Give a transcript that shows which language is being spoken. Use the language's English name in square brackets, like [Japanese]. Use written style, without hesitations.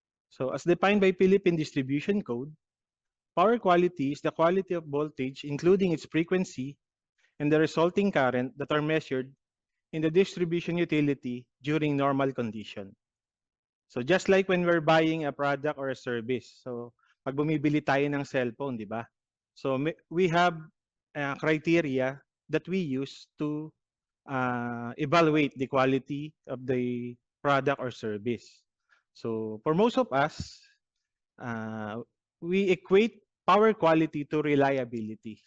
[English] So as defined by Philippine Distribution Code, power quality is the quality of voltage, including its frequency and the resulting current that are measured in the distribution utility during normal condition. So just like when we're buying a product or a service. [Filipino] So pag bumibili tayo ng cellphone, di ba? [English] So we have criteria that we use to evaluate the quality of the product or service. So for most of us, we equate power quality to reliability.